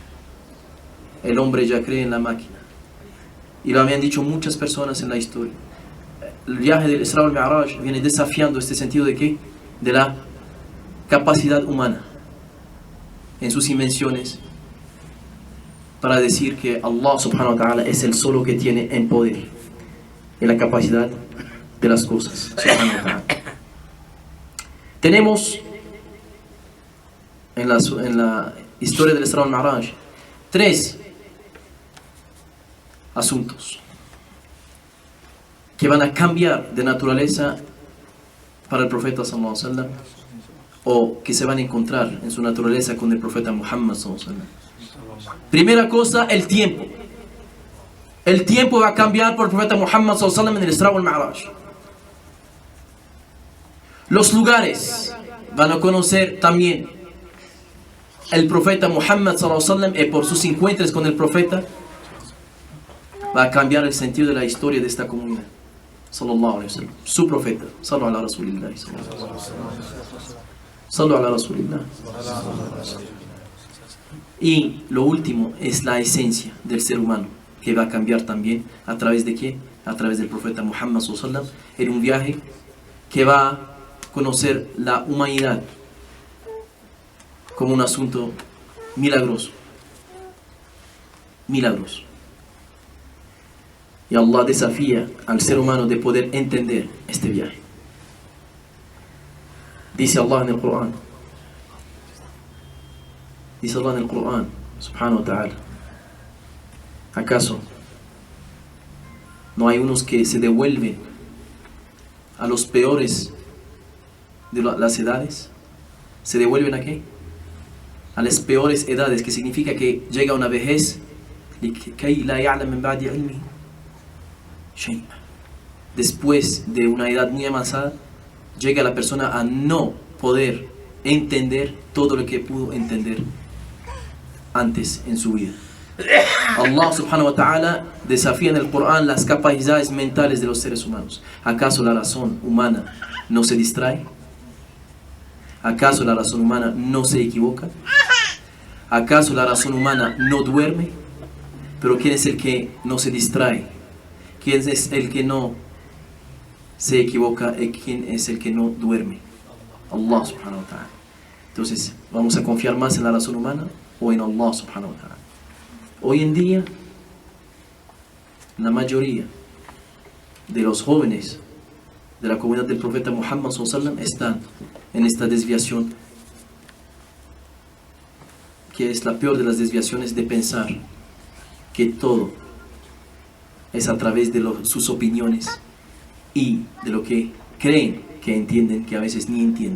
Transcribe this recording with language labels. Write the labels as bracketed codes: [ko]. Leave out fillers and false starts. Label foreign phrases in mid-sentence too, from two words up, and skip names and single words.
[es] El hombre ya cree en la máquina. Y lo habían dicho muchas personas en la historia. El viaje del [ar] الإسراء والمعراج [es] viene desafiando este sentido de ¿qué? De la capacidad humana en sus invenciones, para decir que Allah [ar] سبحانه وتعالى [es] es el solo que tiene en poder en la capacidad de las cosas. Tenemos en la historia del [ar] الإسراء والمعراج [es] 3 asuntos que van a cambiar de naturaleza para el profeta [ar] صلى الله عليه وسلم, [es] o que se van a encontrar en su naturaleza con el profeta Muhammad [ar] صلى الله عليه وسلم. [es] Primera cosa, el tiempo. El tiempo va a cambiar por el profeta Muhammad [ar] صلى الله عليه وسلم [es] en el [ar] الإسراء والمعراج. [es] Los lugares van a conocer también el profeta Muhammad [ar] صلى الله عليه وسلم, [es] y por sus encuentros con el profeta va a cambiar el sentido de la historia de esta comunidad [ar] صلى الله عليه وسلم. [es] Su profeta, [ar] صلوا على رسول الله، صلوا على رسول الله. [es] Y lo último es la esencia del ser humano, que va a cambiar también a través de ¿qué? A través del profeta Muhammad [ar] صلى الله عليه وسلم, [es] en un viaje que va a conocer la humanidad como un asunto milagroso. Milagroso. Y Allah desafía al ser humano de poder entender este viaje. Dice Allah en el Corán. Dice Allah en el Corán, [ar] سبحانه وتعالى: [es] ¿acaso no hay unos que se devuelven a los peores de las edades? ¿Se devuelven a qué? A las peores edades, que significa que llega una vejez después de una edad muy avanzada, llega la persona a no poder entender todo lo que pudo entender antes en su vida. Allah [ar] سبحانه وتعالى [es] desafía en el Corán las capacidades mentales de los seres humanos. ¿Acaso la razón humana no se distrae? ¿Acaso la razón humana no se equivoca? ¿Acaso la razón humana no duerme? Pero ¿quién es el que no se distrae? ¿Quién es el que no se equivoca? ¿Y quién es el que no duerme? [ar] الله سبحانه وتعالى. [es] Entonces, ¿vamos a confiar más en la razón humana o en Allah [ar] سبحانه وتعالى? [es] Hoy en día, la mayoría de los jóvenes de la comunidad del profeta Muhammad [ar] صلى الله عليه وسلم [es] están en esta desviación, que es la peor de las desviaciones, de pensar que todo es a través de sus opiniones y de lo que creen que entienden, que a veces ni entienden.